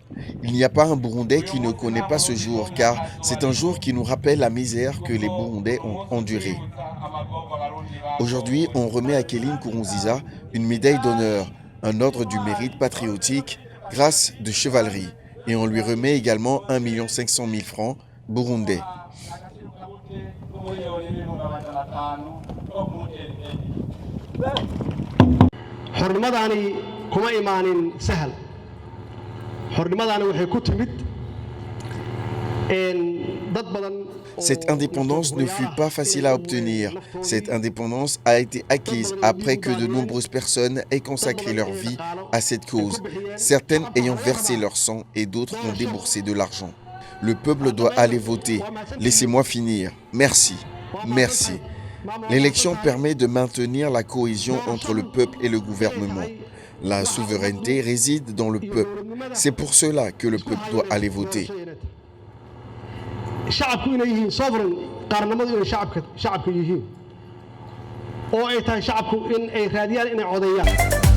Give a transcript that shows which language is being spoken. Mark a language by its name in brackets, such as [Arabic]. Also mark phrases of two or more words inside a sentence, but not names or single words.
[French] Il n'y a pas un Burundais qui ne connaît pas ce jour, car c'est un jour qui nous rappelle la misère que les Burundais ont endurée. Aujourd'hui, on remet à Kéline Nkurunziza une médaille d'honneur, un ordre du mérite patriotique, grâce de chevalerie, et on lui remet également 1 500 000 francs burundais. [Somali] xornimadani kuma imaanin sahal xornimadani waxay ku timid dad badan. [French] Cette indépendance ne fut pas facile à obtenir. Cette indépendance a été acquise après que de nombreuses personnes aient consacré leur vie à cette cause, certaines ayant versé leur sang et d'autres ont déboursé de l'argent. Le peuple doit aller voter. Laissez-moi finir. Merci. Merci. L'élection permet de maintenir la cohésion entre le peuple et le gouvernement. La souveraineté réside dans le peuple. C'est pour cela que le peuple doit aller voter. [Somali] shacabku inay yihiin sovereign qaarnimadu inay shacabka yihiin oo ay tahay shacabku in ay raadiyaan inay codeeyaan